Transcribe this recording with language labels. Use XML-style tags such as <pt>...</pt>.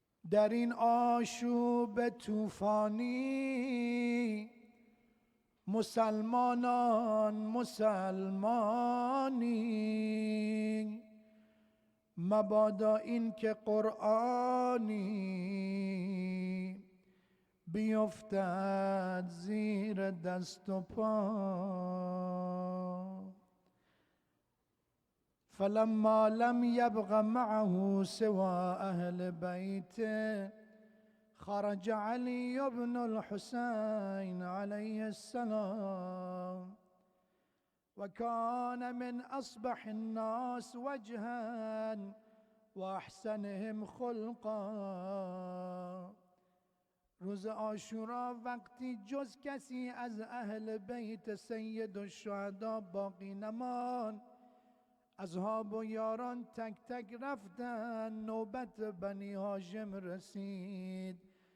<fa>در این آشوب طوفانی مسلمانی، مبادا این که قرآنی بیفتد زیر دست و پا.</fa> <ar>فلما لم يبغ معه سوى أهل بيته خرج علي بن الحسين عليه السلام، وكان من أصبح الناس وجها وأحسنهم خلقا.</ar> <fa>روز عاشورا وقتی جز کسی از اهل بیت سید الشهدا باقی نماند، اصحاب و یاران تک تک رفتن، نوبت بنی هاشم رسید.</fa>